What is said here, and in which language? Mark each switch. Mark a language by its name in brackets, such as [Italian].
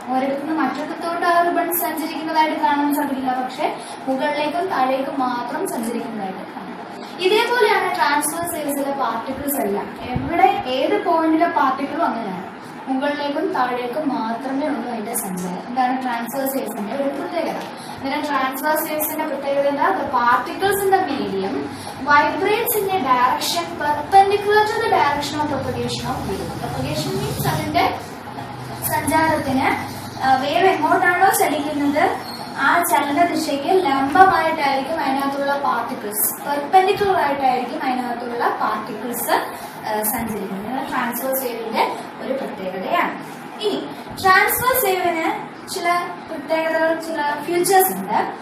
[Malayalam] ഒരിടത്തുനിന്ന് മറ്റൊരിടത്തോട്ട് ആ റിബൺ സഞ്ചരിക്കുന്നതായിട്ട് കാണാൻ സാധിക്കില്ല, പക്ഷെ മുകളിലേക്കും താഴേക്കും മാത്രം സഞ്ചരിക്കുന്നതായിട്ട് കാണാം. ഇതേപോലെയാണ് ട്രാൻസ്വേഴ്സ് വേവ്സിലെ പാർട്ടിക്കിൾസ് എല്ലാം. എവിടെ ഏത് പോയിന്റിലെ പാർട്ടിക്കിളും അങ്ങനെയാണ്, മുകളിലേക്കും താഴേക്കും മാത്രമേ ഉള്ളൂ അതിന്റെ സഞ്ചാരം. ഇതാണ് ട്രാൻസ്വേഴ്സ് വേവ്സിന്റെ ഒരു പ്രത്യേകത. അന്നേരം ട്രാൻസ്വേഴ്സ് വേവ്സിന്റെ പ്രത്യേകത എന്താ? [English] The particles in the medium vibrates in a direction perpendicular to the direction of propagation of wave. Propagation means [Malayalam] അതിന്റെ സഞ്ചാരത്തിന് വേവ് എങ്ങോട്ടാണോ ചലിക്കുന്നത് ആ ചലന ദിശയ്ക്ക് ലംബമായിട്ടായിരിക്കും അതിനകത്തുള്ള പാർട്ടിക്കിൾസ്, പെർപെൻഡിക്കുലർ ആയിട്ടായിരിക്കും അതിനകത്തുള്ള പാർട്ടിക്കിൾസ് സഞ്ചരിക്കുന്നത്. ട്രാൻസ്വേഴ്സ് വേവിന്റെ ഒരു പ്രത്യേകതയാണ്. ഇനി ട്രാൻസ്വേഴ്സ് വേവിന് ചില പ്രത്യേകതകൾ, ചില ഫീച്ചേഴ്സ് ഉണ്ട്.